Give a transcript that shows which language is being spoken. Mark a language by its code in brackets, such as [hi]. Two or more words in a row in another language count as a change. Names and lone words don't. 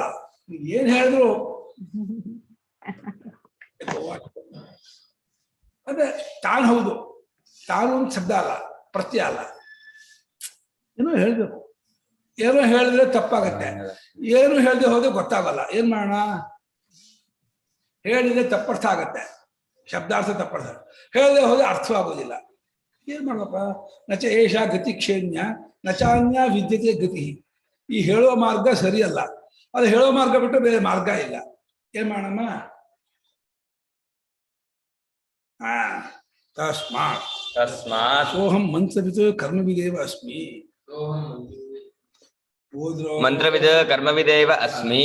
[kn] ಏನ್ ಹೇಳಿದ್ರು ಅದೇ ತಾನು ಹೌದು, ತಾನು ಒಂದು ಶಬ್ದ ಅಲ್ಲ, ಪ್ರತ್ಯಯ ಅಲ್ಲ. ಏನೋ ಹೇಳ್ಬೇಕು, ಏನೋ ಹೇಳಿದ್ರೆ ತಪ್ಪಾಗತ್ತೆ, ಏನು ಹೇಳದೆ ಹೋದ್ರೆ ಗೊತ್ತಾಗಲ್ಲ. ಏನ್ ಮಾಡೋಣ? ಹೇಳಿದ್ರೆ ತಪ್ಪರ್ಥ ಆಗತ್ತೆ, ಶಬ್ದಾರ್ಥ ತಪ್ಪರ್ಥ. ಹೇಳದೆ ಹೋದ್ರೆ ಅರ್ಥವಾಗೋದಿಲ್ಲ. ಏನ್ ಮಾಡಪ್ಪ? [sa] ನಚ ಏಷ ಗತಿ ಕ್ಷೇಣ್ಯ ನಚಾನ್ಯ ವಿದ್ಯತೆ ಗತಿ. [kn] ಈ ಹೇಳುವ ಮಾರ್ಗ ಸರಿಯಲ್ಲ, ಅದು ಹೇಳೋ ಮಾರ್ಗ ಬಿಟ್ಟು ಬೇರೆ ಮಾರ್ಗ ಇಲ್ಲ. ಏನ್ ಮಾಡಮ್ಮ? [sa] ತಸ್ಮಾತ್ ಸೋಹಂ ಮಂತ್ರವಿದ್ ಕರ್ಮವಿದೇವ ಅಸ್ಮಿ. ಮಂತ್ರವಿದ್ ಕರ್ಮವಿದೇವ ಅಸ್ಮಿ.